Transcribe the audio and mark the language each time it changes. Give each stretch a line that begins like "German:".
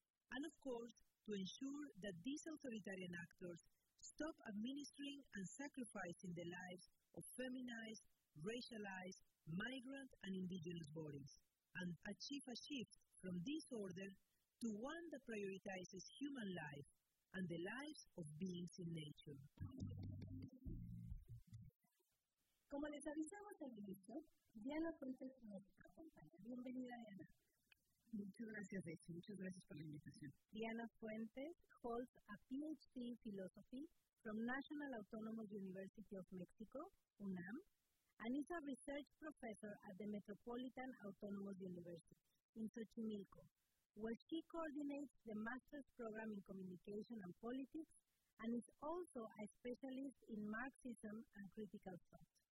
English: And of course, to ensure that these authoritarian actors stop administering and sacrificing the lives of feminized, racialized, migrant, and indigenous bodies, and achieve a shift from this order to one that prioritizes human life and the lives of beings in nature.
Spanish: Como les avisamos al inicio, Diana Fuentes nos acompaña. Bienvenida, Diana. Muchas gracias, Betsy. Muchas gracias por la invitación.
English: Diana Fuentes holds a PhD in philosophy from National Autonomous University of Mexico, UNAM, and is a research professor at the Metropolitan Autonomous University in Xochimilco, where she coordinates the master's program in communication and politics and is also a specialist in Marxism and critical thought.